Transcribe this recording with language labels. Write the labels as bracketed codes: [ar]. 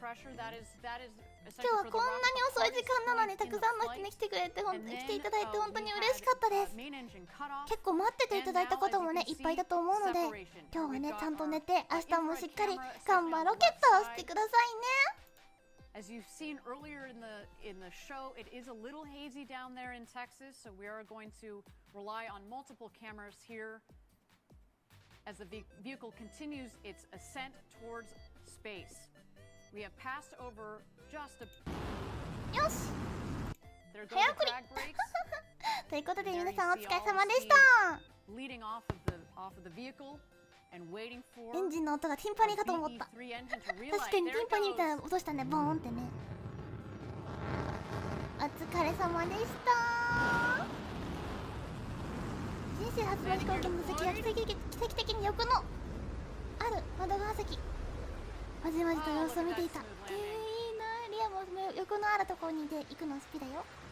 [ja] 今日はこんなに遅い時間なのにたくさんの人に来てくれて、来ていただいて本当に嬉しかったです。結構待ってていただいたこともねいっぱいだと思うので、今日はねちゃんと寝て明日もしっかり頑張ロケットをしてくださいね。 [en] As you've seen earlier in the show, it is a little hazy down there in Texas, so we are going to rely on multiple cameras here as the vehicle continues its ascent towards space. We have passed over just a... [ja] よし! [en] There goes the drag brakes. [ja] ということで皆さんお疲れ様でした。 [en] Leading off of the vehicle. [ja] エンジンの音がティンパニーかと思った。確かにティンパニーみたいな音したね、ボーンってね。お疲れ様でした。人生初の飛行機の座席が奇跡的に横のある窓側席、まじまじと様子を見ていた。いいな、リアも横のあるところにいて行くの好きだよ。